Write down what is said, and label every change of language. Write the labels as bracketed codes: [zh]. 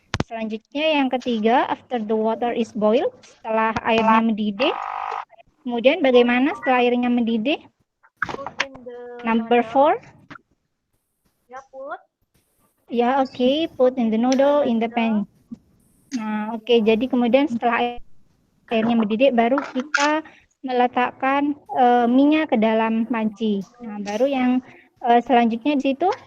[id] Selanjutnya yang ketiga, [en] after the water is boiled, [id] setelah airnya mendidih. Kemudian bagaimana setelah airnya mendidih? [en] Number 4. Ya, oke, put in the noodle in the pan. [id] Nah, oke, jadi kemudian setelah airnya mendidih baru kita meletakkan minyak ke dalam panci. Nah, baru yang selanjutnya di situ